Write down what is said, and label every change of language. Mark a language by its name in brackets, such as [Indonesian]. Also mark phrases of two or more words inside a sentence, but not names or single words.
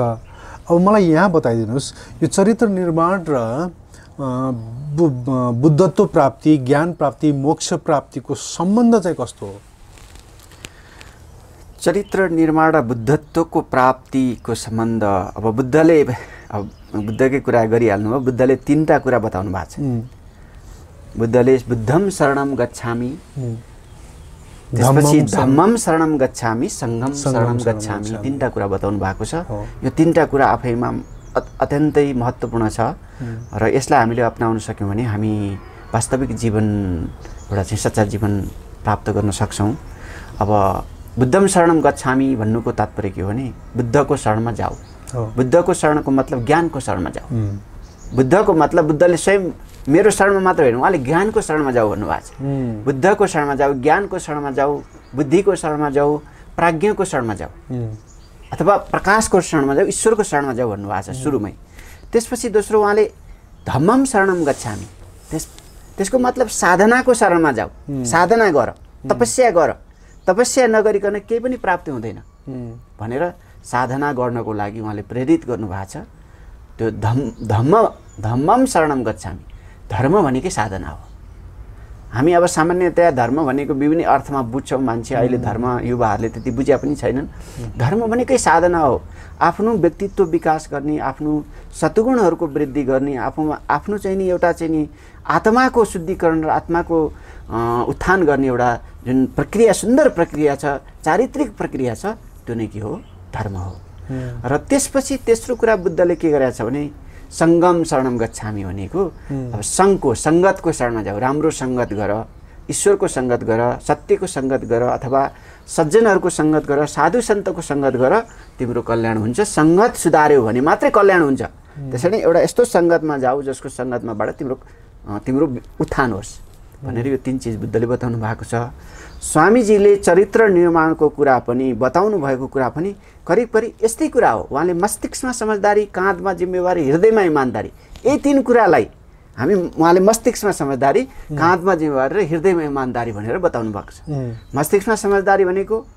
[Nepali] अब मलाई यहाँ बताइदिनुहोस्, यो चरित्र निर्माण र बुद्धत्व प्राप्ति, ज्ञान प्राप्ति, मोक्ष प्राप्तिको सम्बन्ध चाहिँ कस्तो हो? चरित्र निर्माण र बुद्धत्वको प्राप्तिको सम्बन्ध, अब बुद्धकै कुरा गरिहाल्नु हो। बुद्धले तीनटा कुरा बताउनु भएको छ। बुद्धले [Pali] बुद्धम शरणम गच्छामि, [Nepali] त्यसपछि [Pali] धम्मम शरणम गच्छामि, सङ्घम शरणम गच्छामि, [Nepali] तीनटा कुरा बताउनु भएको छ। यो तीनटा कुरा आफैमा अत्यन्तै महत्त्वपूर्ण छ र यसलाई हामीले अपनाउन सक्यौँ भने हामी वास्तविक जीवन, एउटा चाहिँ सच्चा जीवन प्राप्त गर्न सक्छौँ। अब [Pali] बुद्धम शरणम गच्छामि [Nepali] भन्नुको तात्पर्य के हो भने बुद्धको शरणमा जाऊ। बुद्धको शरणको मतलब ज्ञानको शरणमा जाऊ। बुद्धको मतलब बुद्धले स्वयं मेरो शरणमा मात्र होइन, उहाँले ज्ञानको शरणमा जाऊ भन्नुभएको छ। बुद्धको शरणमा जाऊ, ज्ञानको शरणमा जाऊ, बुद्धिको शरणमा जाऊ, प्राज्ञको शरणमा जाऊ, अथवा प्रकाशको शरणमा जाऊ, ईश्वरको शरणमा जाऊ भन्नुभएको छ सुरुमै। त्यसपछि दोस्रो उहाँले [Pali] धम्मम शरणम गच्छामि, [Nepali] त्यसको मतलब साधनाको शरणमा जाऊ, साधना गर, तपस्या गर, तपस्या नगरिकन केही पनि प्राप्ति हुँदैन भनेर साधना गर्नको लागि उहाँले प्रेरित गर्नुभएको छ। [Pali] त्यो धम्मम शरणम गच्छामि, [Nepali] धर्म भनेकै साधना हो। हामी अब सामान्यतया धर्म भनेको विभिन्न अर्थमा बुझ्छौँ मान्छे अहिले धर्म युवाहरूले त्यति बुझ्या पनि छैनन् धर्म भनेकै साधना हो आफ्नो व्यक्तित्व विकास गर्ने आफ्नो सद्गुणहरूको वृद्धि गर्ने आफ्नो चाहिँ नि एउटा चाहिँ नि आत्माको शुद्धिकरण र आत्माको उत्थान गर्ने एउटा जुन प्रक्रिया सुन्दर प्रक्रिया छ चारित्रिक प्रक्रिया छ त्यो नै के हो धर्म हो र त्यसपछि तेस्रो कुरा बुद्धले के गरेको छ भने [Pali] सङ्गम शरणम गच्छामि [Nepali] भनेको अब सङ्गतको शरणमा जाऊ राम्रो सङ्गत गर ईश्वरको सङ्गत गर सत्यको सङ्गत गर अथवा सज्जनहरूको सङ्गत गर साधु सन्तको सङ्गत गर तिम्रो कल्याण हुन्छ सङ्गत सुधार्यो भने मात्रै कल्याण हुन्छ त्यसैले एउटा यस्तो सङ्गतमा जाऊ जसको सङ्गतमाबाट तिम्रो उत्थान होस् भनेर यो 3 चिज बुद्धले बताउनु भएको छ स्वामीजीले चरित्र निर्माणको कुरा पनि बताउनु भएको कुरा पनि करिब यस्तै कुरा हो उहाँले मस्तिष्कमा समझदारी काँधमा जिम्मेवारी हृदयमा इमानदारी यही 3 कुरालाई उहाँले मस्तिष्कमा समझदारी काँधमा जिम्मेवारी र हृदयमा इमानदारी भनेर बताउनु भएको छ मस्तिष्कमा समझदारी भनेको